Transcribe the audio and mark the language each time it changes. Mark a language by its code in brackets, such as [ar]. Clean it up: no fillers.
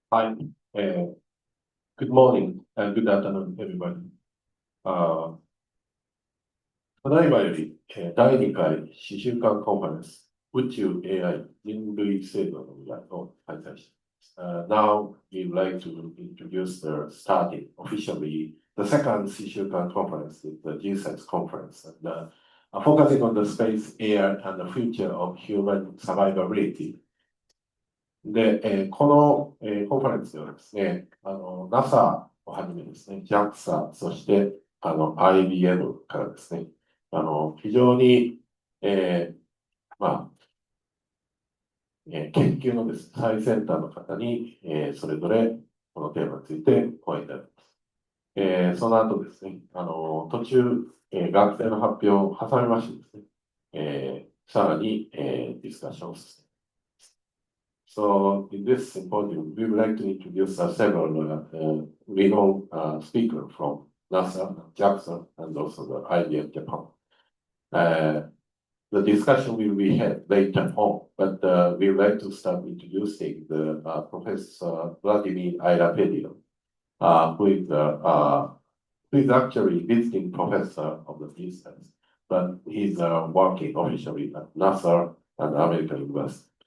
[en] Hi, good morning and good afternoon, everybody. [ja] ただいまより、第2回思修館コンファレンス宇宙 AI 人類生存の未来を開催しています。 [en] Now we would like to introduce the starting officially the second 思修館 conference, the GSFC conference, and focusing on the space, air, and the future of human survivability. [ja] で、この、コンファレンスではですね、NASA をはじめですね、JAXA、そしてIBM からですね、非常に、まあ、研究のですね、最先端の方に、それぞれこのテーマについて講演いただきます。その後ですね、途中、学生の発表を挟みましてですね、さらに、ディスカッションを進めます。 [en] So in this symposium, we would like to introduce several renowned speakers from NASA, JAXA, and also the IBM Japan. The discussion will be held later on, but we would like to start introducing the Professor Vladimir Airapetian, who is actually visiting professor of the distance, but he's working officially at NASA and American University.